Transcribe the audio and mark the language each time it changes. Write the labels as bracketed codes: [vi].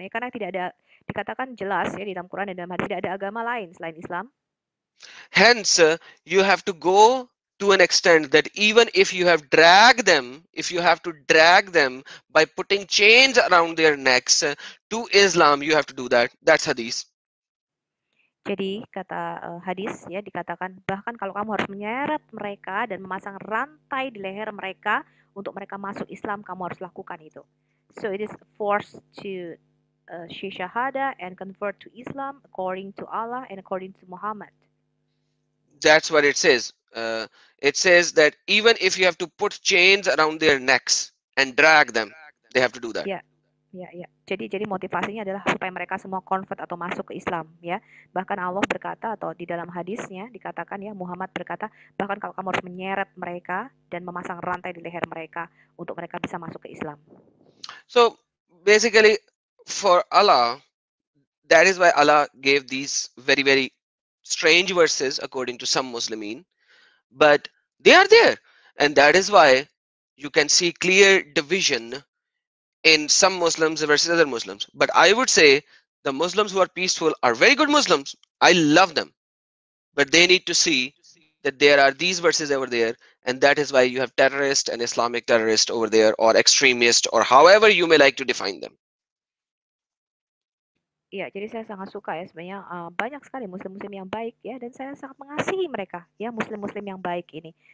[id] Ya, karena tidak ada, dikatakan jelas ya di dalam Quran dan dalam hadis, tidak ada agama lain selain Islam. [en] Hence, you have to go to an extent that even if you have dragged them, if you have to drag them by putting chains around their necks to Islam, you have to do that. That's hadith. [id] Jadi kata hadis ya dikatakan bahkan kalau kamu harus menyeret mereka dan memasang rantai di leher mereka untuk mereka masuk Islam, kamu harus lakukan itu. [en] So it is forced to shahada and convert to Islam according to Allah and according to Muhammad. That's what it says. It says that even if you have to put chains around their necks and drag them, they have to do that. [id] Ya, ya, ya. Jadi motivasinya adalah supaya mereka semua convert atau masuk ke Islam, ya. Bahkan Allah berkata atau di dalam hadisnya dikatakan ya, Muhammad berkata bahkan kalau kamu harus menyeret mereka dan memasang rantai di leher mereka untuk mereka bisa masuk ke Islam. [en] So basically, for Allah, that is why Allah gave these very, very strange verses according to some Muslimin, but they are there, and that is why you can see clear division in some Muslims versus other Muslims. But I would say the Muslims who are peaceful are very good Muslims. I love them, but they need to see that there are these verses over there, and that is why you have terrorist and Islamic terrorist over there, or extremist, or however you may like to define them. [id] Iya, jadi saya sangat suka ya sebenarnya banyak sekali muslim-muslim yang baik ya, dan saya sangat mengasihi mereka ya, muslim-muslim yang baik ini.